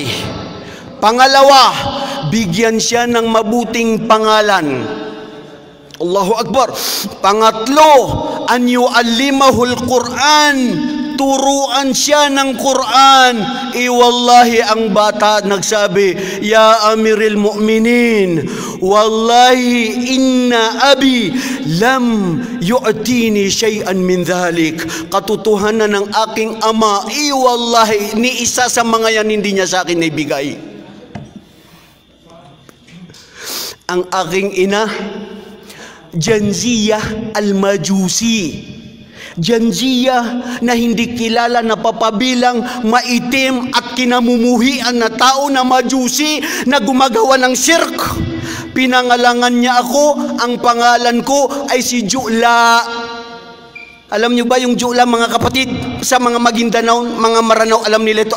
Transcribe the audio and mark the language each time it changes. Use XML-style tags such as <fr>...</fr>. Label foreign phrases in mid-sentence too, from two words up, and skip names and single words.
<tl>Pangalawa, bigyan siya ng mabuting pangalan.</tl> <ar>الله أكبر.</ar> <tl>Pangatlo,</tl> <ar>أن يعلمه القرآن,</ar> <tl>turuan siya ng Quran. Wallahi, ang bata nagsabi,</tl> <ar>يا أمير المؤمنين والله إن أبي لم يعطني شيئا من ذلك.</ar> <tl>Katotohanan ng aking ama, wallahi, ni isa sa mga yan hindi niya sa akin naibigay. Ang aking ina, Janziyah al-Majusi. Janziyah na hindi kilala, na papabilang maitim at kinamumuhian na tao na Majusi na gumagawa ng shirk. Pinangalangan niya ako, ang pangalan ko ay si Ju'la. Alam nyo ba yung Jula, mga kapatid? Sa mga Maguindanao, mga Maranao, alam nila ito.</tl>